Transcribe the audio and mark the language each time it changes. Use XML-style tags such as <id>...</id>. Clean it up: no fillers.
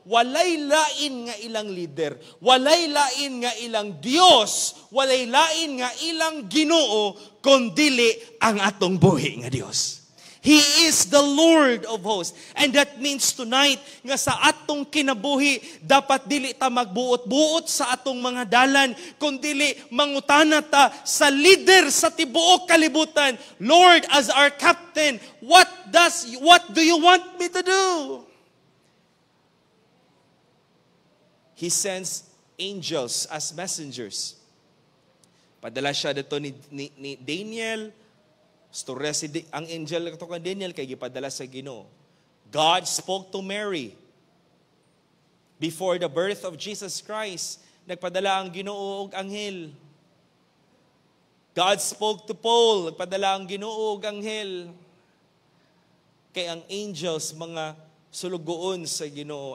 <ceb>Walay lain nga ilang leader, walay lain nga ilang Dios, walay lain nga ilang Ginoo, kundili ang atong buhi nga Dios.</ceb> <en>He is the Lord of hosts.</en> <ceb>And that means tonight, nga sa atong kinabuhi, dapat dili ta magbuot-buot sa atong mga dalan, kundili mangutana ta sa leader sa tibuok kalibutan.</ceb> <en>Lord, as our captain, what do you want me to do? He sends angels as messengers.</en> <ceb>Padala siya dito ni Daniel. Storya ang angel ito kay Daniel kay gipadala sa Ginoo.</ceb> <en>God spoke to Mary before the birth of Jesus Christ.</en> <ceb>Nagpadala ang Ginoo og anghel.</ceb> <en>God spoke to Paul.</en> <ceb>Nagpadala ang Ginoo og anghel. Kay ang angels mga sulugoon sa Ginoo.</ceb>